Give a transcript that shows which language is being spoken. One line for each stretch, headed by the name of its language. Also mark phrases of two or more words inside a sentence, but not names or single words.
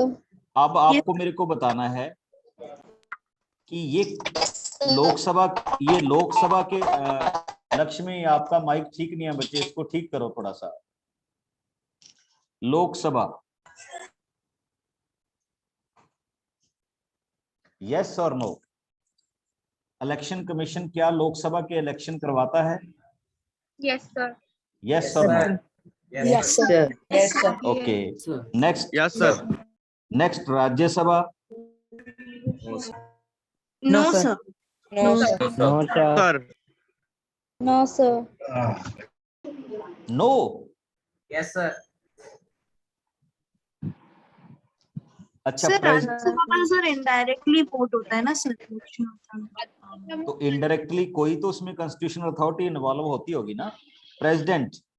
Hindi: अब आपको मेरे को बताना है कि ये लोकसभा के लक्ष्मी, आपका माइक ठीक नहीं है बच्चे, इसको ठीक करो थोड़ा सा। लोकसभा, यस और नो, इलेक्शन कमीशन क्या लोकसभा के इलेक्शन करवाता है?
English: Yes, sir.
Hindi: यस और नो?
English: Yes, sir. Yes, sir. OK. Next. Yes sir.
Hindi: नेक्स्ट राज्यसभा।
English: No, sir. No, sir.
Hindi: सर।
English: No, sir. No. Yes sir.
Hindi: अच्छा, सर इनडायरेक्टली वोट होता है ना सर। तो इनडायरेक्टली कोई तो उसमें
English: constitutional authority
Hindi: इन्वॉल्व होती होगी ना, प्रेसिडेंट।